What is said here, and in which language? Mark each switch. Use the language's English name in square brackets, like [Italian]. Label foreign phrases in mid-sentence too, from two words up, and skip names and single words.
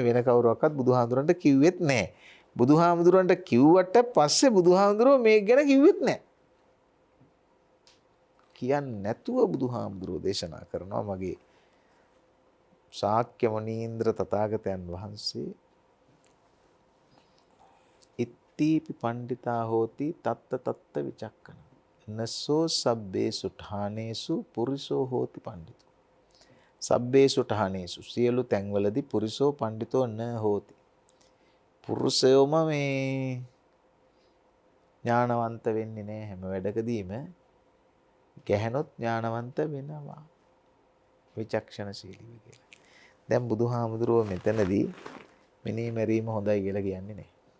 [Sinhala] වෙන කවුරක්වත් බුදුහාමුදුරන්ට කිව්වෙත් නෑ. බුදුහාමුදුරන්ට කිව්වට පස්සේ බුදුහාමුදුරුවෝ මේක ගැන කිව්වෙත් නෑ. කියන්නේ නැතුව බුදුහාමුදුරුවෝ දේශනා කරනවා මගේ ශාක්‍ය මුනීන්ද්‍ර තථාගතයන් වහන්සේ [Pali] ඉත්තීපි පණ්ඩිතා හෝති තත්ත තත්ත විචක්කන නසෝ සබ්බේසු ඨානේසු පුරිසෝ හෝති පණ්ඩිතෝ සබ්බේසු ඨානේසු [Sinhala] සියලු තැන්වලදී [Pali] පුරිසෝ පණ්ඩිතෝ න හෝති [Sinhala] පුරුෂයෝම මේ ඥානවන්ත වෙන්නේ නැහැ හැම වැඩකදීම ගැහනොත් ඥානවන්ත වෙනවා විචක්ෂණශීලී කියලා. දැන් බුදුහාමුදුරුවෝ මෙතනදී මිනී මැරීම හොඳයි කියලා කියන්නේ නැහැ.